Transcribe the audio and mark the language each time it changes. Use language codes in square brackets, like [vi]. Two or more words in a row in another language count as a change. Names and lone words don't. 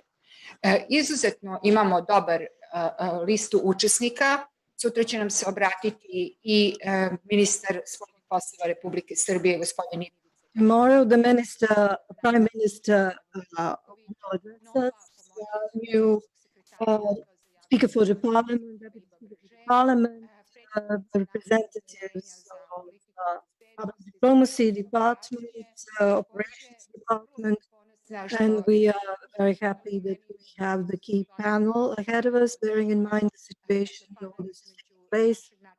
[sr] Izuzetno imamo dobar listu učesnika. Sutra će nam se obratiti i ministar spoljnih poslova Republike Srbije, gospodin Ivica. [en] Tomorrow, the Prime Minister will address us, new Speaker for the Parliament, Deputy Speaker for the Parliament, the representatives of public diplomacy department, operations department, and we are very happy that we have the key panel ahead of us, bearing in mind the situation that is taking place.